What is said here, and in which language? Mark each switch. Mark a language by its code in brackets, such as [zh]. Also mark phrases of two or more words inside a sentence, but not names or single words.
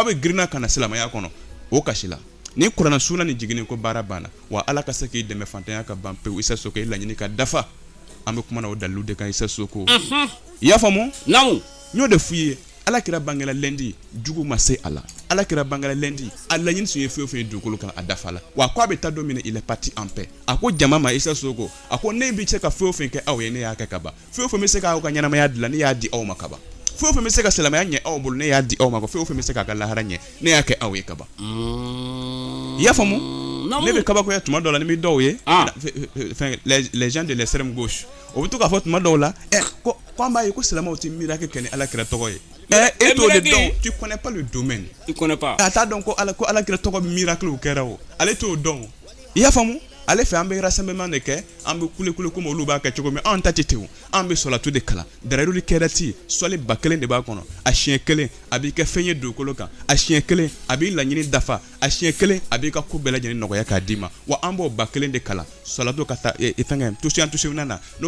[bm] bɛ girinna ka na silamɛya kɔnɔ o kasi la ni kuranɛ suna ni jigini ko baara banna wa Ala ka se k'i dɛmɛ fantanya ka ban pewu Isa Soko i laɲini ka dafa an bɛ kuma na o dalilu de kan Isa Soko i y'a faamu n y'o de f'i ye Alakira bangela lundi jugu ma se a la Alakira bangela lundi a laɲini tun ye fɛn o fɛn ye dugukolo kan a dafa la wa ko a bɛ taa don min na [fr] il est parti en paix [bm] a ko jama ma Isa Soko a ko ne bɛ se ka fɛn o fɛn kɛ aw ye ne y'a kɛ ka ban fɛn o fɛn bɛ se k'aw ka ɲɛnamaya dilan ne y'a di aw ma ka ban fɛn o fɛn bɛ se ka silamɛya ɲɛ aw bolo ne y'a di aw ma fɛn o fɛn bɛ se k'a ka lahara ɲɛ ne y'a kɛ aw ye ka ban i y'a faamu ne bɛ kabakoya tuma dɔw la ni bɛ dɔw ye [fr] les gens de l'extrême gauche [bm] o bɛ to k'a fɔ tuma dɔw la ko an b'a ye ko silamɛw tɛ miracle kɛ ni Alakira tɔgɔ ye e t'o de dɔn [fr] tu connais pas le domaine [bm] a t'a dɔn ko Alakira tɔgɔ miracle kɛra o ale t'o dɔn i y'a faamu ale fɛ an bɛ rassemblement de kɛ an bɛ kule comme olu b'a kɛ cogo min an ta tɛ ten o an bɛ sɔlatu de kalan Darayuru kɛra ti sɔli 1000 de b'a kɔnɔ a siɲɛ kelen a b'i kɛ fɛn ye dugukolo kan a siɲɛ kelen a b'i laɲini dafa a siɲɛ kelen a b'i ka ko bɛɛ lajɛlen nɔgɔya k'a d'i ma wa an b'o 1000 de kalan sɔlatu ka taa fɛnkɛ tusiyan na n'o